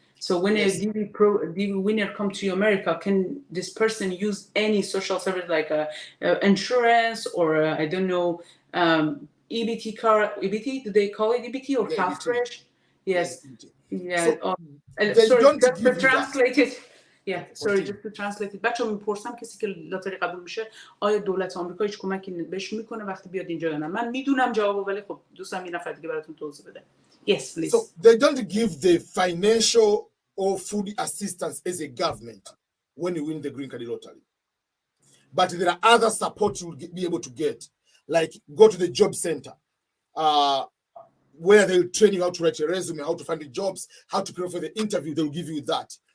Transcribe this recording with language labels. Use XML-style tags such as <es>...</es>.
<en>So when a DV winner come to America, can this person use any social service like insurance or I don't know EBT card? EBT? Do they call it EBT or CalFresh? Yes. Yeah. Sorry, just to translate it. Yeah, sorry, just to translate it.</en> <fa>بچه‌ها میپرسم کسی که لاتاری قبول میشه آیا دولت آمریکا هیچ کمکی بهش میکنه وقتی بیاد اینجا یا نه؟ من میدونم جوابو ولی خب دوستم یه نفر دیگه براتون توضیح بده.</fa> <en>Yes, please. So they don't give the financial or food assistance as a government when you win the green card lottery. But there are other support you will be able to get, like go to the job center, where they'll train you how to write a resume, how to find the jobs, how to prepare for the interview. They'll give you that.</en>